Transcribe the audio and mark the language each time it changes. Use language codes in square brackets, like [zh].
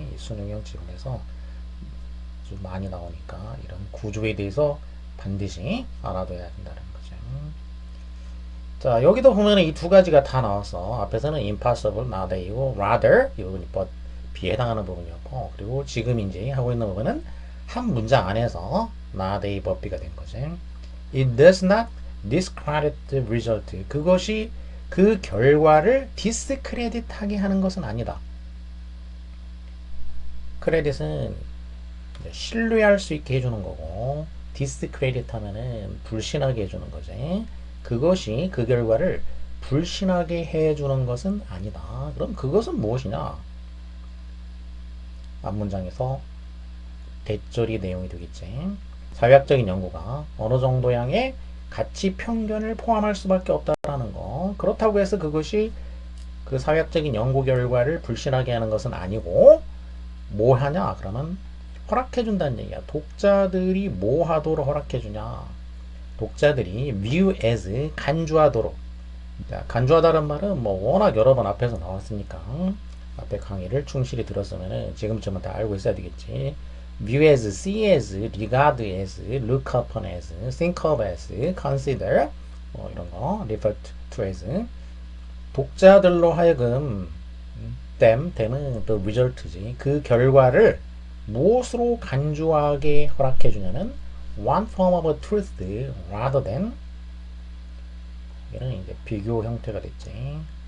[ko] 수능형 지문에서 아주 많이 나오니까 이런 구조에 대해서 반드시 알아둬야 된다는 거죠. 자, 여기도 보면 이 두 가지가 다 나왔어. 앞에서는 impossible, [en] not A [ko] 고 rather 이 부분이 [en] but B [ko] 에 해당하는 부분이었고, 그리고 지금 이제 하고 있는 부분은 한 문장 안에서 [en] not A but B [ko] 가 된 거지. [en] It does not discredit the result. [ko] 그것이 그 결과를 디스크레딧하게 하는 것은 아니다. 크레딧은 신뢰할 수 있게 해주는 거고, 디스크레딧 하면은 불신하게 해주는 거지. 그것이 그 결과를 불신하게 해주는 것은 아니다. 그럼 그것은 무엇이냐? 앞문장에서 대절이 내용이 되겠지. 사회학적인 연구가 어느 정도 양의 가치 편견을 포함할 수밖에 없다라는 거. 그렇다고 해서 그것이 그 사회학적인 연구 결과를 불신하게 하는 것은 아니고, 뭐 하냐? 그러면 허락해 준다는 얘기야. 독자들이 뭐 하도록 허락해 주냐? 독자들이 [en] view as [ko] 간주하도록. 자, 간주하다는 말은 뭐 워낙 여러 번 앞에서 나왔으니까 앞에 강의를 충실히 들었으면 지금쯤은 다 알고 있어야 되겠지. [en] view as, see as, regard as, look upon as, think of as, [ko] consider 뭐 이런 거, [en] refer to as. [ko] 독자들로 하여금 them은 [en] the result [ko] 지. 그 결과를 무엇으로 간주하게 허락해 주냐면 [en] one form of truth rather than, [ko] 이는 이제 비교 형태가 됐지.